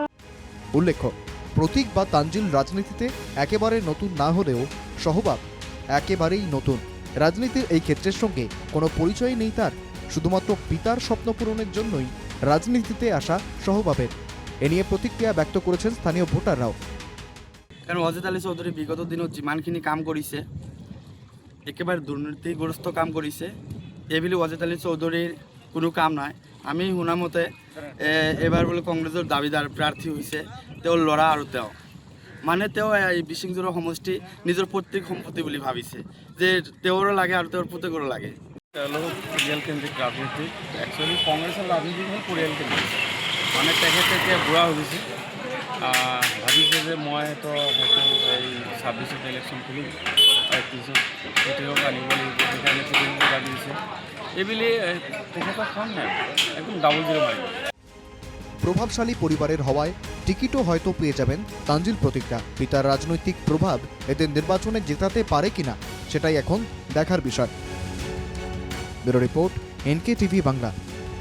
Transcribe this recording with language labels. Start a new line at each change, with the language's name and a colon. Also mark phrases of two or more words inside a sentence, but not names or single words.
Bangla: উল্লেখ্য, প্রতীক বা তানজিল রাজনীতিতে একেবারে নতুন না হলেও সহবাব একেবারেই নতুন। রাজনীতির এই ক্ষেত্রের সঙ্গে কোনো পরিচয় নেই তার। শুধুমাত্র পিতার স্বপ্ন পূরণের জন্যই রাজনীতিতে আসা সহবাবের। এ নিয়ে প্রতিক্রিয়া ব্যক্ত করেছেন স্থানীয় ভোটাররাও।
Assamese: কারণ ওয়াজেদ আলী চৌধুরী বিগত দিনত যিমানখিনি কাম কৰিছে একেবাৰে দুৰ্নীতিগ্ৰস্ত কাম কৰিছে। এইবুলি ওয়াজেদ আলী চৌধুৰীৰ কোনো কাম নাই। আমি শুনামতে এবাৰ বোলে কংগ্ৰেছৰ দাবীদাৰ প্ৰাৰ্থী হৈছে তেওঁৰ ল'ৰা আৰু তেওঁ মানে তেওঁ এই বীৰসিং জৰুৱা সমষ্টি নিজৰ পৈতৃক সম্পত্তি বুলি ভাবিছে যে তেওঁৰো লাগে আৰু তেওঁৰ পুতেকৰো লাগে। তেওঁলোক পৰিয়ালকেন্দ্ৰিক ৰাজনীতি, একচুৱেলি কংগ্ৰেছৰ ৰাজনীতি হ'ল পৰিয়ালকেন্দ্ৰিক। মানে তেখেতে এতিয়া বুঢ়া হৈ গৈছে, ভাবিছে যে মইতো হয়তো এই 26ত ইলেকশ্যন খেলিম, 31ত পুতেকক আনিব লাগিব, সেইকাৰণে পুতেকক লাগি দিছে। এইবুলি তেখেতৰ কাম নাই, একদম
English: double zero'
Assamese: মাৰিব।
Bangla: প্রভাবশালী পরিবারের হওয়ায় টিকিটও হয়তো পেয়ে যাবেন তানজিল প্রতীকরা। পিতার রাজনৈতিক প্রভাব এদের নির্বাচনে জেতাতে পারে কিনা সেটাই এখন দেখার বিষয়।
English: bureau report,
Bangla: NK টিভি বাংলা।